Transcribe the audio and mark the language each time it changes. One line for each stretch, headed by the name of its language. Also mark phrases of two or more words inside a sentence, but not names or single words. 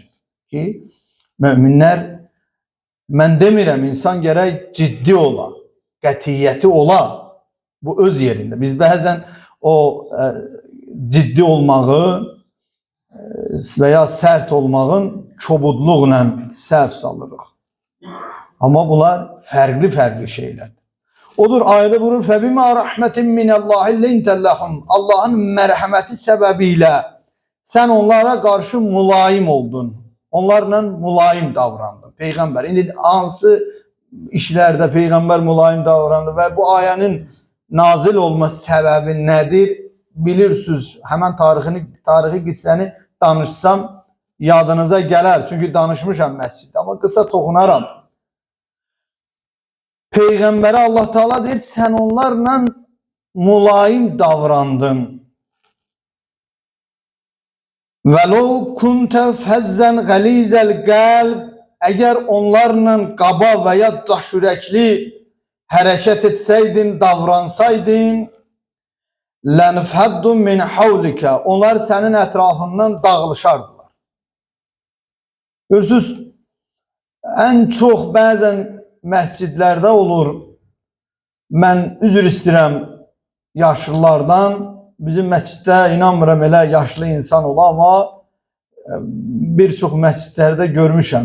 Azerbaijani: Ki, möminlər, mən demirəm, insan gərək ciddi ola, qətiyyəti ola, bu öz yerində. Biz bəzən o ciddi olmağı və ya sərt olmağın kobudluqla səhv salırıq. Amma bunlar fərqli şeylərdir. Odur, ayədə buyurur,
Arabic: فَبِمَا رَحْمَةٍ مِنَ اللّٰهِ لِنْتَ لَهُمْ
Azerbaijani: Allah'ın mərhəməti səbəbiyle sən onlara qarşı mülayim oldun. Onlarla mülayim davrandın. Peyğəmbər, indi hansı işlərdə Peyğəmbər mülayim davrandı və bu ayənin nazil olma səbəbi nədir? Bilirsiniz, həmən tarixi qissəni danışsam yadınıza gələr. Çünki danışmışam məsciddə, amma qısa toxunaram. Peyğəmbərə Allah Teala deyir, sən onlarla mülayim davrandın.
Arabic: وَلَوْ كُنْتَ فَزَّنْ غَلِيزَ الْقَلْبِ
Azerbaijani: Əgər onlarla qaba və ya daşürəkli hərəkət etsəydin, davransaydın,
Arabic: لَنْفَدُّ مِنْ حَوْلِكَ
Azerbaijani: Onlar sənin ətrafından dağılışardılar. Görürsünüz, ən çox bəzən məscidlərdə olur, mən üzr istəyirəm yaşlılardan, bizim məsciddə inanmıram elə yaşlı insan ola, amma bir çox məscidlərdə görmüşəm.